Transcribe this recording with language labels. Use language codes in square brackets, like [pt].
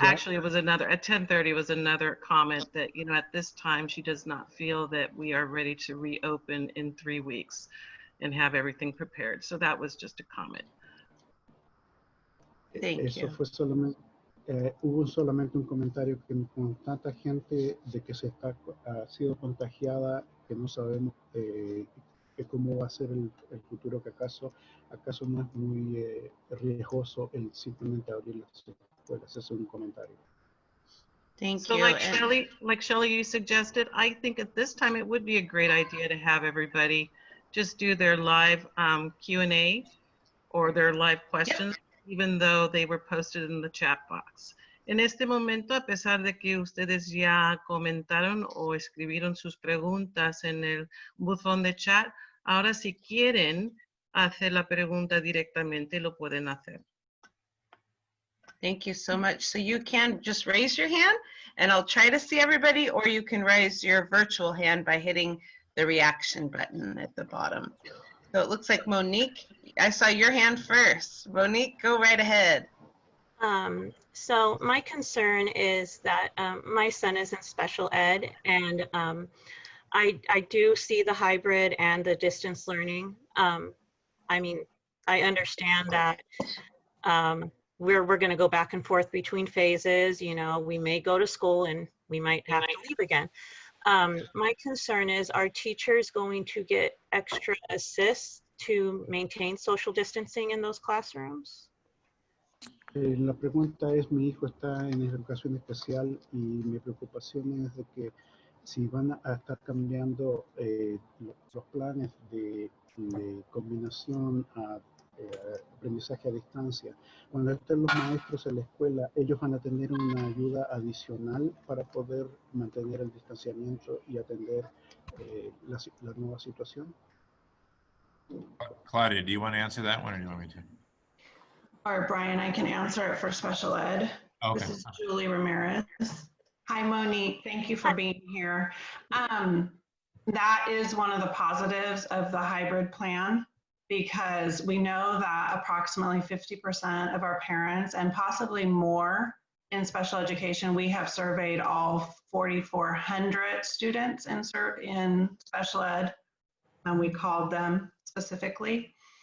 [en] actually, it was another, at 10:30 was another comment that, you know, at this time, she does not feel that we are ready to reopen in 3 weeks and have everything prepared. So that was just a comment. [es] Eso fue solamente, hubo solamente un comentario que con tanta gente de que ha sido contagiada que no sabemos cómo va a ser el futuro, que acaso no es muy riesgoso el simplemente abrir las escuelas. Ese es un comentario. [en] Thank So you. like Shelley, you suggested, I think at this time it would be a great idea to have everybody just do their live Q&A or their live questions, even though they were posted in the chat box. [es] En este momento, a pesar de que ustedes ya comentaron o escribieron sus preguntas en el buzón de chat, ahora si quieren hacer la pregunta directamente, lo pueden hacer. [en] Thank you so much. So you can just raise your hand and I'll try to see everybody, or you can raise your virtual hand by hitting the reaction button at the bottom. So it looks like Monique, I saw your hand first. Monique, go right ahead. So my concern is that my son is in special ed, and I do see the hybrid and the distance learning. I mean, I understand that we're going to go back and forth between phases. You know, we may go to school and we might have to leave again. My concern is, are teachers going to get extra assists to maintain social distancing in those classrooms? [es] La pregunta es, mi hijo está en educación especial y mi preocupación es de que si van a estar cambiando los planes de combinación a aprendizaje a distancia. Cuando estén los maestros en la escuela, ellos van a tener una ayuda adicional para poder mantener el distanciamiento y atender la nueva situación. [en] Claudia, do you want to answer that one or do you want me to? Or Brian, I can answer it for special ed. Okay. This is Julie Ramirez. Hi, Monique. Thank you for being here. That is one of the positives of the hybrid plan, because we know that approximately 50% of our parents, and possibly more in special education, we have surveyed all 4,400 students in special ed, and we called them specifically.